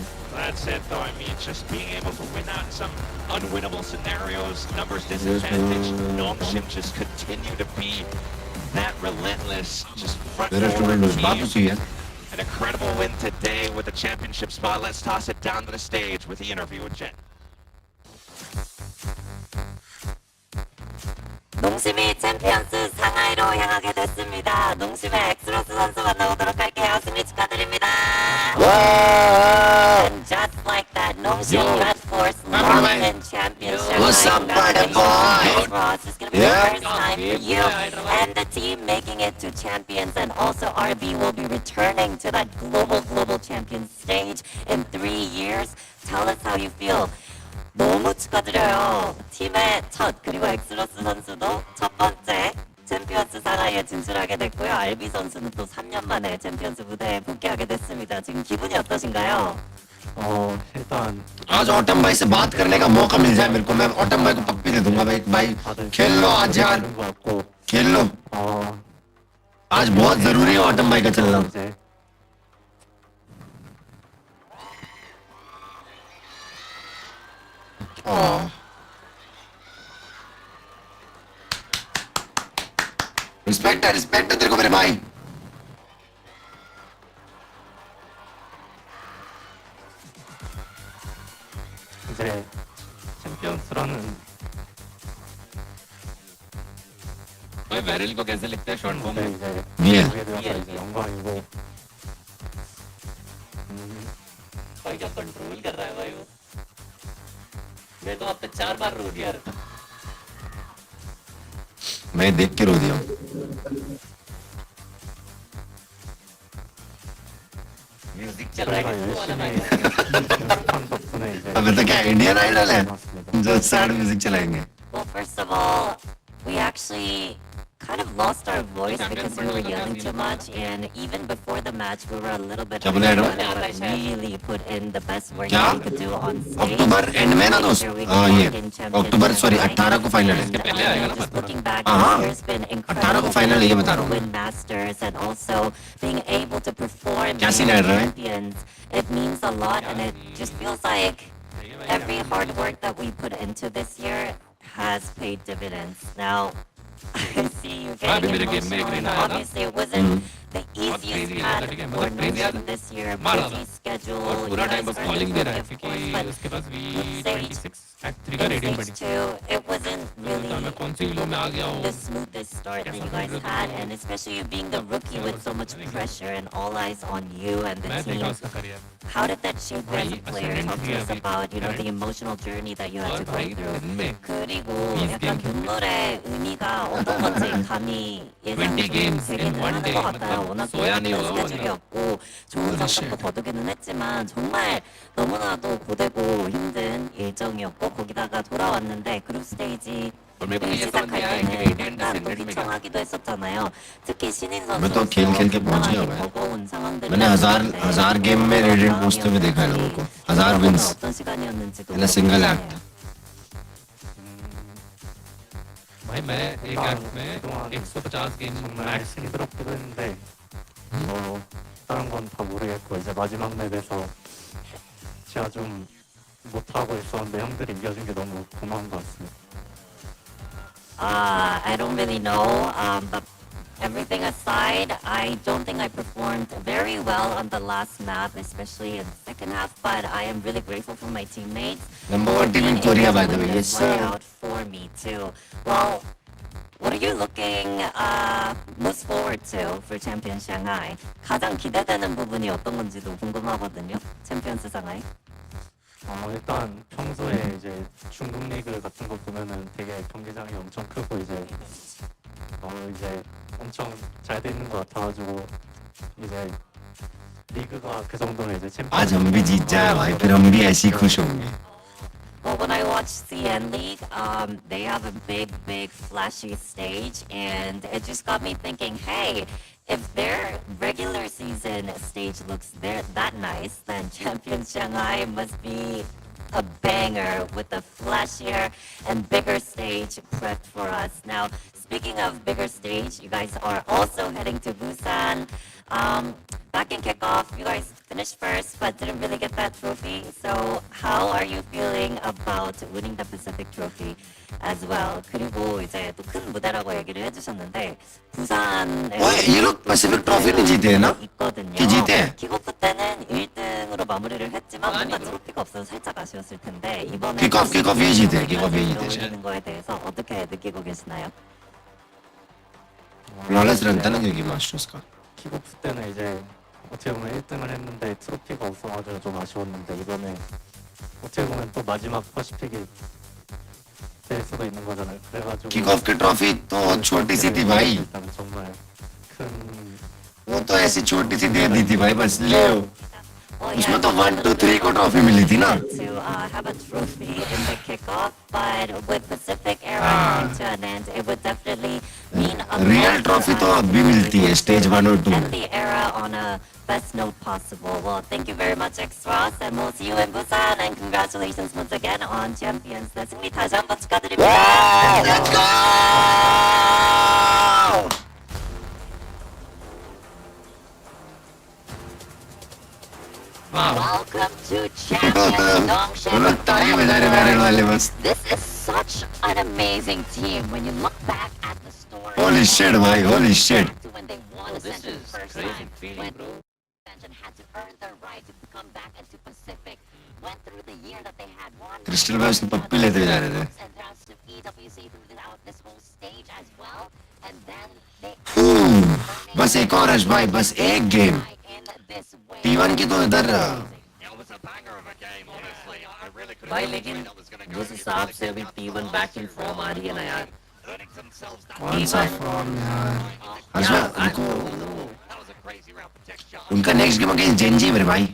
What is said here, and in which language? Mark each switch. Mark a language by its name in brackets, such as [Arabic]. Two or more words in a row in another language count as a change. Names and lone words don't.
[English] That's it though, I mean, just being able to win out in some unwinnable scenarios, numbers disadvantage, Nongshim just continue to be that relentless, just front forward team. An incredible win today with the championship spot. Let's toss it down to the stage with the interview with Jen. [Korean] 농심이 챔피언스 상하이로 향하게 됐습니다. 농심의 엑스로스 선수 만나보도록 할게요. 승리 축하드립니다. [English] And just like that, 농심 Red Force London Championship. What's up, brother boy? Ross is going to be the first time for you and the team making it to champions, and also RB will be returning to that global champions stage in 3 years. Tell us how you feel. [Korean] 너무 축하드려요. 팀의 첫 그리고 엑스로스 선수도 첫 번째 챔피언스 상하이에 진출하게 됐고요. RB 선수는 또 3년 만에 챔피언스 무대에 복귀하게 됐습니다. 지금 기분이 어떠신가요? 일단 [Hindi] आज ऑटम भाई से बात करने का मौका मिल जाए मेरे को मैं ऑटम भाई को पप्पी दे दूंगा भाई खेल लो आज यार खेल लो आज बहुत जरूरी है ऑटम भाई का चलना रिस्पेक्ट है तेरे को मेरे भाई [Korean] 이제 챔피언스라는 [Hindi] भाई वेरिल को कैसे लिखते हैं [English] short form [Hindi] में VL [Korean] 영광이고 [Hindi] भाई क्या कंट्रोल कर रहा है भाई वो मैं तो अब तक 4 बार रो दिया मैं देख के रो दिया म्यूजिक चल रहा है वो वाला भाई [Korean] 덕분에 이제 [Hindi] अबे तो क्या इंडियन आइडल है जो [English] sad music [Hindi] चलाएंगे [English] Well, first of all, we actually kind of lost our voice because we were yelling too much, and even before the match, we were a little bit [Hindi] क्या बोले [English] we gotta really put in the best work [Hindi] क्या? [English] that we could do on stage. October end [Hindi] में ना दोस्त ये [English] October sorry [Hindi] 18 को फाइनल है [English] Just looking back, [Hindi] हाँ [English] there's been [Hindi] 18 को फाइनल है ये बता रहा हूँ [English] win masters and also being able to perform [Hindi] क्या सीन है [English] champions. It means a lot, and it just feels like every hard work that we put into this year has paid dividends. Now, I see you getting emotional. Obviously, it wasn't the easiest path for Nation this year. Busy schedule. You guys are in the of course, but stage 2, it wasn't really the smoothest start that you guys had, and especially you being the rookie with so much pressure and all eyes on you and the team. How did that shape you as a player? Talk to us about, the emotional journey that you had to go through. [Korean] 그리고 약간 눈물의 의미가 어떤 건지 감히 예상이 좀 되기는 하는 것 같아요. 워낙 바쁜 스케줄이었고 좋은 성적도 거두기는 했지만 정말 너무나도 고되고 힘든 일정이었고 거기다가 돌아왔는데 그룹 스테이지 시작할 때는 약간 또 휘청하기도 했었잖아요. 특히 신인 [Hindi] मैं तो खेल खेल के पहुंच गया भाई मैंने हजार गेम में रेडिएंट पहुंचते हुए देखा है लोगों को [English] 1000 wins in a single act [Hindi] भाई मैं एक एक्ट में 150 गेम मैक्स [Korean] 힘들었기도 했는데 다른 건 다 모르겠고 이제 마지막 맵에서 제가 좀 못하고 있었는데 형들이 이겨준 게 너무 고마운 것 같습니다. [English] I don't really know, but everything aside, I don't think I performed very well on the last map, especially in the second half, but I am really grateful for my teammates. Number 1 team in Korea, by the way. Yes, sir. Out for me, too. Well, what are you looking most forward to for Champions Shanghai? [Korean] 가장 기대되는 부분이 어떤 건지도 궁금하거든요. 챔피언스 상하이. 일단 평소에 이제 중국 리그 같은 거 보면은 되게 경기장이 엄청 크고 이제 엄청 잘 돼 있는 것 같아가지고 이제 리그가 그 정도로 이제 챔피언. [Hindi] आज हम भी जीत जाए भाई फिर हम भी ऐसे ही खुश होंगे. [English] Well, when I watch CN League, they have a big, flashy stage, and it just got me thinking, hey, if their regular season stage looks that nice, then Champions Shanghai must be a banger with a flashier and bigger stage prepped for us. Now, speaking of bigger stage, you guys are also heading to Busan. Back in kickoff, you guys finished first, but didn't really get that trophy. So, how are you feeling about winning the Pacific Trophy as well? [Korean] 그리고 이제 또 큰 무대라고 얘기를 해주셨는데 부산에 [Hindi] ये लोग Pacific Trophy नहीं जीते हैं ना? कि जीते हैं? [Korean] 킥오프 때는 1등으로 마무리를 했지만 뭔가 트로피가 없어서 살짝 아쉬웠을 텐데 이번에 [Hindi] 킥오프 ये जीते हैं 킥오프 ये जीते हैं [Korean] 올리는 거에 대해서 어떻게 느끼고 계시나요? [Hindi] फ्लॉलेस रन था ना क्योंकि मास्टर्स का [Korean] 킥오프 때는 이제 어떻게 보면 1등을 했는데 트로피가 없어가지고 좀 아쉬웠는데 이번에 어떻게 보면 또 마지막 퍼시픽이 될 수도 있는 거잖아요. 그래가지고 [Hindi] 킥오फ की ट्रॉफी तो छोटी सी थी भाई. [Korean] 정말 큰 [Hindi] वो तो ऐसी छोटी सी दे दी थी भाई बस ले उसमें तो 1, 2, 3 को ट्रॉफी मिली थी ना. [English] To have a trophy in the kickoff, but with Pacific era coming to an end, it would definitely mean a real trophy [Hindi] तो अब भी मिलती है स्टेज 1 और 2 [English] end the era on a best note possible. Well, thank you very much, X-Ross, and we'll see you in Busan, and congratulations once again on Champions. [Korean] 네, 승리 다시 한번 축하드립니다. [English] Let's go! Welcome to Champions Dongshin. This is such an amazing team when you look back at the story. Holy shit, bhai, holy shit. When they won Ascension first time, when Ascension had to earn their right to come back into Pacific, went through the year that they had won. [Hindi] क्रिस्टल में उसने पप्पी लेते जा रहे थे. [English] And throughout EWC throughout this whole stage as well, and then they. [Hindi] बस एक और है भाई बस एक गेम. T1 की तो इधर भाई लेकिन जिस हिसाब से अभी T1 [English] back in form [Hindi] आ रही है ना यार कौन सा फॉर्म यार उनको उनका [English] next game against [Hindi] जेनजी मेरे भाई